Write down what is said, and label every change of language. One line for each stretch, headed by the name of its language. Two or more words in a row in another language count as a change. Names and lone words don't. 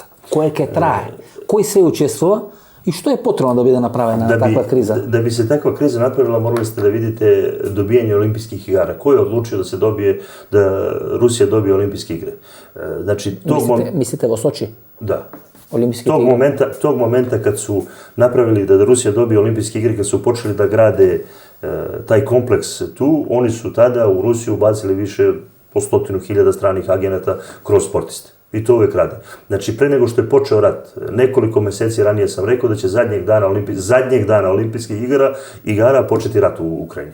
Macedonian: Кој ќе трае? Кој се учествува? И што е потребно да биде направена таква криза?
Serbian: Да би се таква криза направила, морали сте да видите добијање олимписких игара.
Macedonian: Кој е одлучил да се добие, да Русија добие олимписки игри? Значи, мислите во Сочи? Да.
Serbian: Tog momenta kad su napravili da Rusija dobije olimpijske igre, kad su počeli da grade taj kompleks tu, oni su tada u Rusiju ubacili više po 100.000 stranih agenata kroz sportiste. I to uvek rade. Znači, pre nego što je počeo rat, nekoliko meseci ranije sam rekao da će zadnjeg dana olimpijskih igara početi rat u Ukrajini.